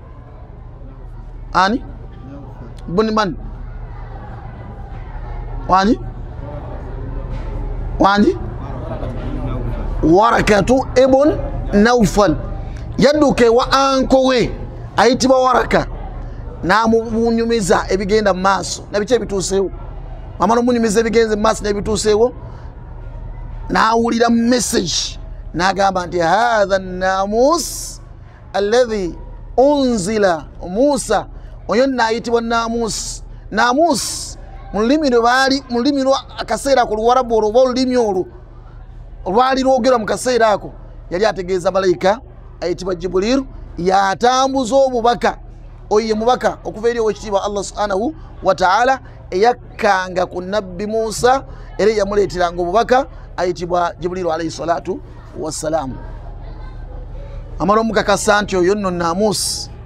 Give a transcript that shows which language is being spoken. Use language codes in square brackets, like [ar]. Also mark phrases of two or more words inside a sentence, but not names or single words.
[lg] ani Buniman wanji Warakatu ibn Nawfal yadduke wa anko we ayitibwa Waraka namunyumiza ebigenda maaso nabiche bituuseewo amano munyumiza ebigenze maaso nebituuseewo nawulira message nagamba nti [ar] هذا ناموس الذي أنزل موسى [lg] oyo nayitibwa namus mulimi lwa akaseera ku Luwarabu olwo olulimi olwo olwali lwogerwa mu kaseera ako yali ategeeza malayika ayitibwa Jibril yatambuza obubaka oye mubaka okuva eri owekitiibwa Allah [ar] سبحانه وتعالى [lg] eyakkanga ku nabbi Musa era yamuleeteranga obubaka ayitibwa Jibril [ar] عليه الصلاة والسلام [lg] amala omukakasa nti oyo nno namus